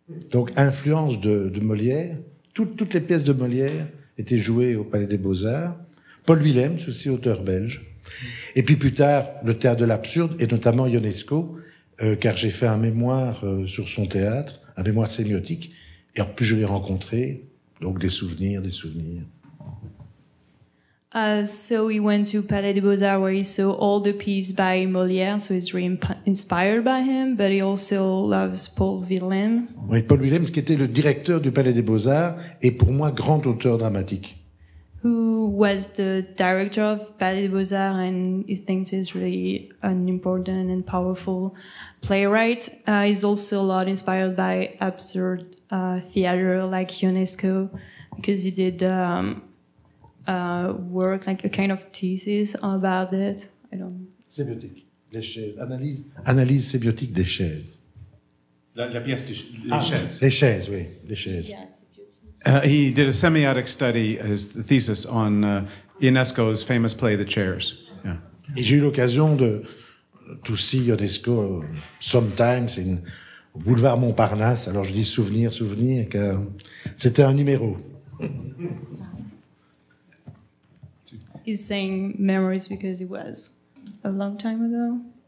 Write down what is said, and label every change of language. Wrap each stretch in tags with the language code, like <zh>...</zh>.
<fr>Donc, influence de Molière, toutes les pièces de Molière étaient jouées au Palais des Beaux-Arts. Paul Willems, aussi auteur belge. Et puis plus tard, le théâtre de l'absurde, et notamment Ionesco, car j'ai fait un mémoire sur son théâtre, un mémoire sémiotique, et en plus je l'ai rencontré. Donc des souvenirs.</fr> <en>So we went to Palais des Beaux-Arts where he saw all the pieces by Molière, so he's really inspired by him, but he also loves Paul Willems.</en> <fr>Oui, Paul Willems qui était le directeur du Palais des Beaux-Arts et pour moi grand auteur dramatique.</fr> <en>Who was the director of Palais des Beaux-Arts, and he thinks he's really an important and powerful playwright. He's also a lot inspired by absurd theater like Ionesco, because he did work, like a kind of thesis about it.</en> <fr>Sémiotique, les chaises, analyse sémiotique des chaises. La pièce des chaises. Les chaises, oui, les chaises.</fr> <en>Yes. He did a semiotic study, his thesis, on Ionesco's famous play, The Chairs. Yeah.</en> <fr>Et j'ai eu l'occasion</fr> <en>to see Ionesco sometimes</en> <fr>au boulevard Montparnasse. Alors je dis souvenir, car c'était un numéro.</fr> <en>He's saying memories because it was a long time ago.</en>